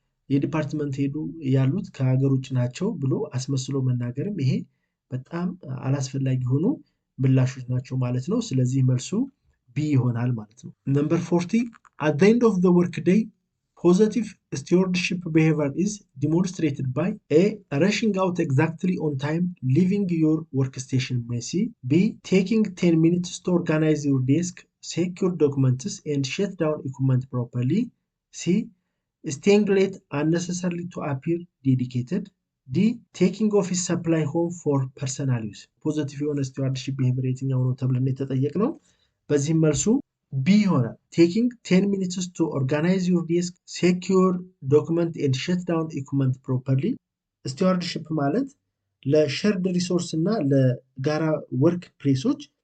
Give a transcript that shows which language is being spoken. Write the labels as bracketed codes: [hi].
[am] የዲፓርትመንት ሄዱ ያሉት ከሀገር ውጭ ናቸው ብሎ አስመስሎ መናገርም ይሄ በጣም አላስፈላጊ ሆኖ ምላሾች ናቸው ማለት ነው። ስለዚህ መልሱ ቢ ይሆናል ማለት ነው። ነምበር 40 [en] at the end of the work day positive stewardship behavior is demonstrated by A. Rushing out exactly on time, leaving your workstation messy. B. Taking 10 minutes to organize your desk, secure documents and shut down equipment properly. C. Staying late unnecessarily to appear dedicated. ዲ ቴኪንግ ኦፊስ ሰፕላይ ሆም ፎር ፐርሰናል ዩዝ። [am] ፖዘቲቭ የሆነ ስቲዋርድሺፕ ቢሄቪየር የትኛው ነው ተብለን የተጠየቅነው። በዚህም መልሱ ቢ ይሆናል። [en] ቴኪንግ 10 ሚኒትስ ቱ ኦርጋናይዝ ዩር ዴስክ፣ ሴኪዩር ዶክመንት ኤንድ ሸት ዳውን ኢኩመንት ፕሮፐርሊ። [am] ስቲዋርድሺፕ ማለት ለሸርድ ሪሶርስ እና ለጋራ ወርክ ፕሌሶች